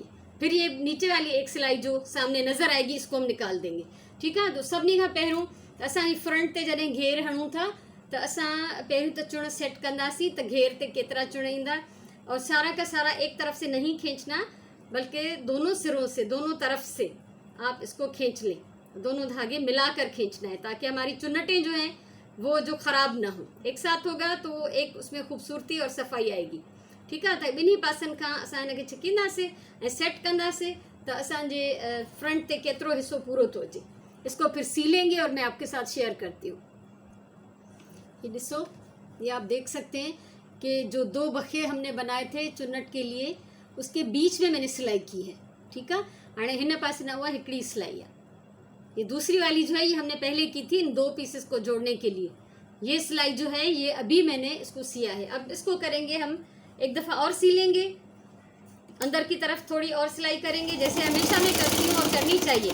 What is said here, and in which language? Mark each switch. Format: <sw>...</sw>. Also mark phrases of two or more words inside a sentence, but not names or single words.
<ur>پھر یہ نیچے والی ایک سلائی جو سامنے نظر آئے گی، اس کو ہم نکال دیں گے، ٹھیک ہے.</ur> <sd>तो सभिनी खां पहिरियों असां फ्रंट ते जॾहिं घेर हणूं था त असां पहिरियों त चुण सेट कंदासीं त घेर ते केतिरा चुण ईंदा।</sd> <ur>اور سارا کا سارا ایک طرف سے نہیں کھینچنا، بلکہ دونوں سروں سے، دونوں طرف سے آپ اس کو کھینچ لیں، دونوں دھاگے ملا کر کھینچنا ہے، تاکہ ہماری چنٹیں جو ہیں وہ جو خراب نہ ہو. ایک ساتھ ہوگا تو ایک اس میں خوبصورتی اور صفائی آئے گی، ٹھیک ہے.</ur> <sd>त ॿिन्ही पासनि खां असां हिन खे छिकींदासीं ऐं सेट कंदासीं त असांजे फ्रंट ते केतिरो हिस्सो पूरो थो अचे।</sd> <ur>اس کو پھر سیئیں گے اور میں آپ کے ساتھ شیئر کرتی ہوں۔ یہ ڈسو، یہ آپ دیکھ سکتے ہیں کہ جو 2 بکھے ہم نے بنائے تھے چنٹ کے لیے، اس کے بیچ میں میں نے سلائی کی ہے، ٹھیک ہے.</ur> <sd>हाणे हिन पासे न हुआ हिकिड़ी सिलाई है।</sd> <ur>یہ دوسری والی جو ہے یہ ہم نے پہلے کی تھی ان 2 پیسز کو جوڑنے کے لیے. یہ سلائی جو ہے یہ ابھی میں نے اس کو سیا ہے. اب اس کو کریں گے ہم ایک دفعہ اور سی لیں گے، اندر کی طرف تھوڑی اور سلائی کریں گے، جیسے ہمیشہ میں کرتی ہوں اور کرنی چاہیے.</ur>